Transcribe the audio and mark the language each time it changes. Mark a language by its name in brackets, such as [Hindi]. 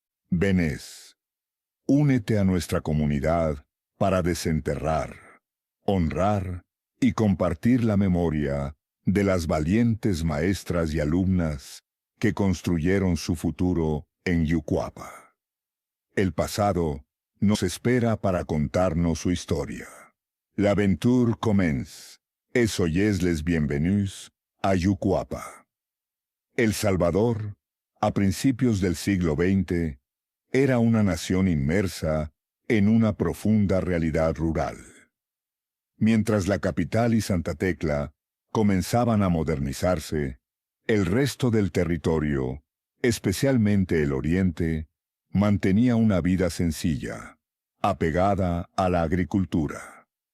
[French] Venez, [Spanish] únete a nuestra comunidad para desenterrar, honrar y compartir la memoria de las valientes maestras y alumnas que construyeron su futuro en Jucuapa. El pasado nos espera para contarnos su historia. [French] L'aventure commence, et soyez les bienvenus a Jucuapa. [Spanish] El Salvador, a principios del siglo XX, era una nación inmersa en una profunda realidad rural. Mientras la capital y Santa Tecla comenzaban a modernizarse, el resto del territorio, especialmente el oriente, mantenía una vida sencilla, apegada a la agricultura.